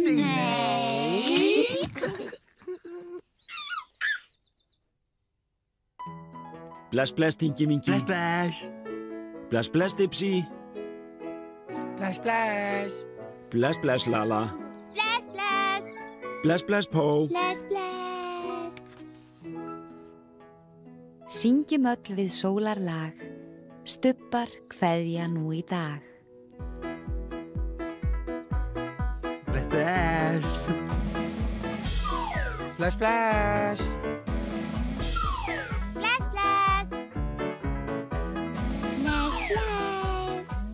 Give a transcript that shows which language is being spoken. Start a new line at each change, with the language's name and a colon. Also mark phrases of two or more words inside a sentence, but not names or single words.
Icelandic: Bless, bless, Tinky Winky. Bless, bless. Bless, bless, Dipsy. Splash, splash. Bless, bless, Lala. Bless, bless. Bless, bless, Po. Bless, bless. Syngjum öll við sólarlag, stubbar kveðja nú í dag. Bless, bless. Splash, splash. Bless, bless. Bless, bless.